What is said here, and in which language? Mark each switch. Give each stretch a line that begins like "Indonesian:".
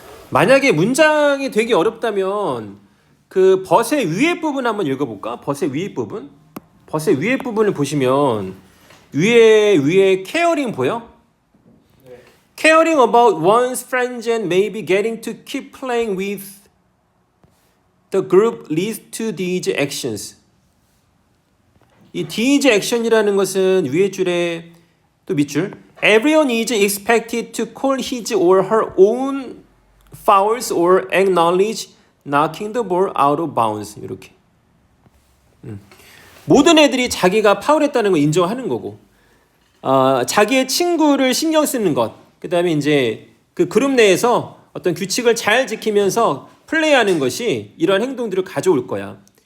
Korean: 만약에 문장이 되게 어렵다면 그 벗의 위에 부분 한번 읽어볼까? 벗의 위에 부분. 벗의 위에 부분을 보시면 위에 caring 보여? 네.
English: Caring about one's friends and maybe getting to keep playing with the group leads to these actions.
Korean: 이 these action이라는 것은 위에 줄에 또 밑줄
English: Everyone is expected to call his or her own fouls or acknowledge knocking the ball out of bounds.
Korean: 이렇게. 모든 애들이 자기가 파울했다는 걸 인정하는 거고, 자기의 친구를 신경 쓰는 것, 그 다음에 이제 그 그룹 내에서 어떤 규칙을 잘 지키면서 플레이하는 것이 이러한 행동들을 가져올 거야.